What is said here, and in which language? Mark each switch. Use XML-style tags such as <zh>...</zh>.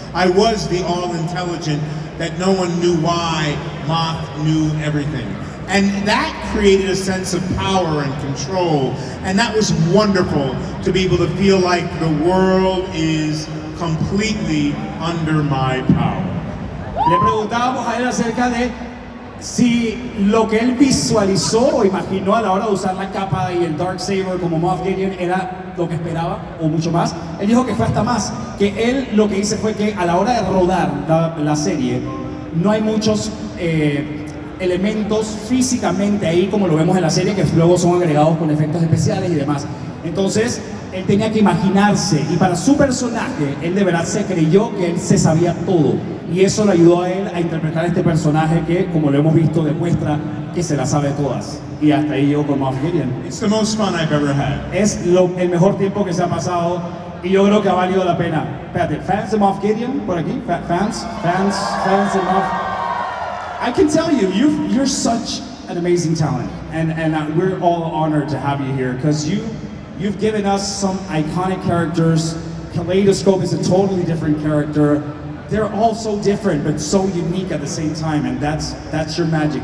<en>I was the all-intelligent that no one knew why Moff knew everything. And that created a sense of power and control. And that was wonderful to be able to feel like the world is completely under my power.</en> <es>Le preguntábamos a él acerca de si lo que él visualizó o imaginó a la hora de usar la capa y el Darksaber como Moff Gideon era lo que esperaba o mucho más. Él dijo que fue hasta más, que él lo que hizo fue que a la hora de rodar la serie no hay muchos elementos físicamente ahí como lo vemos en la serie que luego son agregados con efectos especiales y demás. Entonces él tenía que imaginarse y para su personaje él de verdad se creyó que él se sabía todo y eso le ayudó a él a interpretar este personaje que como lo hemos visto demuestra que se la sabe todas y hasta ahí llegó con Moff Gideon.</es> <en>It's the most fun I've ever had.</en> <es>Es el mejor tiempo que se ha pasado y yo creo que ha valido la pena. Espérate, fans de Moff Gideon por aquí, fans de Moff.</es> <en>I can tell you, you're such an amazing talent, and we're all honored to have you here because you've given us some iconic characters. Kaleidoscope is a totally different character. They're all so different, but so unique at the same time, and that's your magic.</en>